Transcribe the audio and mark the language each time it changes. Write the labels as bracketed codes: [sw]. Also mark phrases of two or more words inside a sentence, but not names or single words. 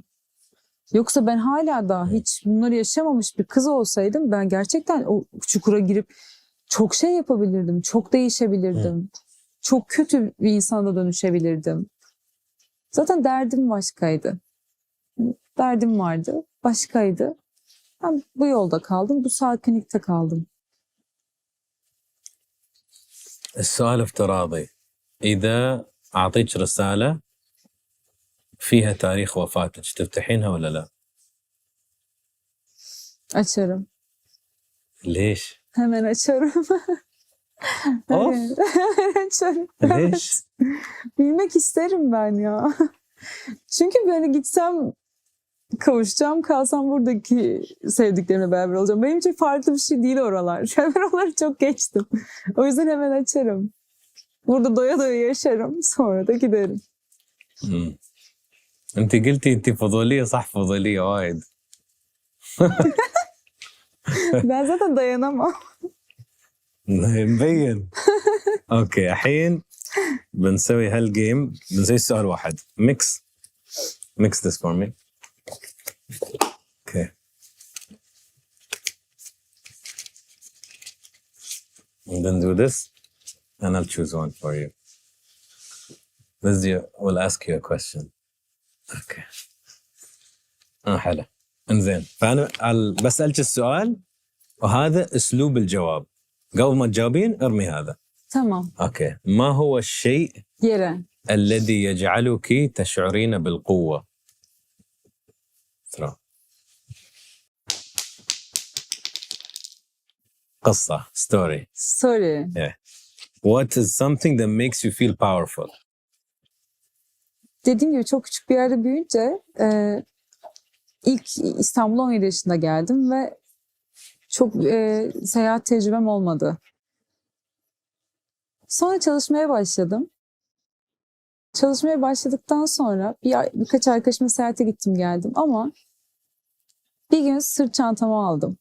[tr] Yoksa ben hala da hiç bunları yaşamamış bir kız olsaydım ben gerçekten o çukura girip çok şey yapabilirdim. Çok değişebilirdim. Çok kötü bir insana dönüşebilirdim. Zaten derdim başkaydı. Derdim vardı. Başkaydı. Ben bu yolda kaldım. Bu sakinlikte kaldım. [ar] السؤال افتراضي إذا أعطيك رسالة فيها تاريخ وفاتك تفتحينها ولا لا؟ [tr] Açarım. [ar] ليش؟ [tr] Hemen açarım. Of. Evet. Açarım. [ar] ليش؟ [tr] Bilmek isterim ben ya. Çünkü böyle gitsem kavuşacağım, kalsam buradaki sevdiklerimle beraber olacağım. Benim için farklı bir şey değil oralar. Ben oraları çok geçtim. O yüzden hemen açarım. Burada doya doya yaşarım. Sonra da giderim. [ar] أنت قلتي أنت فضولية صح فضولية وايد. [tr] Ben zaten dayanamam. [ar] مبين. اوكي الحين بنسوي هالجيم بنسوي سؤال واحد [en] mix this for me. Okay. And then do this and I'll choose one for you. We'll ask you a question. Okay. [ar] حلو. انزين فأنا بسألك السؤال وهذا أسلوب الجواب. قبل ما تجاوبين ارمي هذا. Tamam. اوكي. ما هو الشيء Yere. الذي يجعلك تشعرين بالقوة؟ ترى قصة story. [en] Sorry. What is something that makes you feel powerful? [tr] Dediğim gibi çok küçük bir yerde büyüyünce ilk İstanbul'a 17 yaşında geldim ve çok seyahat tecrübem olmadı. Sonra çalışmaya başladım. Çalışmaya başladıktan sonra birkaç arkadaşımla seyahate gittim geldim ama bir gün sırt çantamı aldım.